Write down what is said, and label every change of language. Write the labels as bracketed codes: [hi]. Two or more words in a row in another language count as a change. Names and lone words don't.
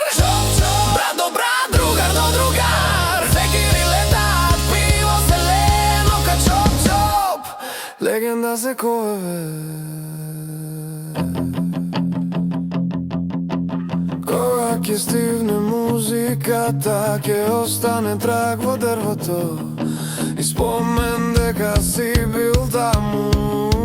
[mk] Чоп-чоп, брат до брат, другар до другар. Секири летаат, пиво се лено ка чоп-чоп. Легенда се кове. Кога ќе стивне музиката, ќе остане траг во дрвото и спомен дека си бил таму.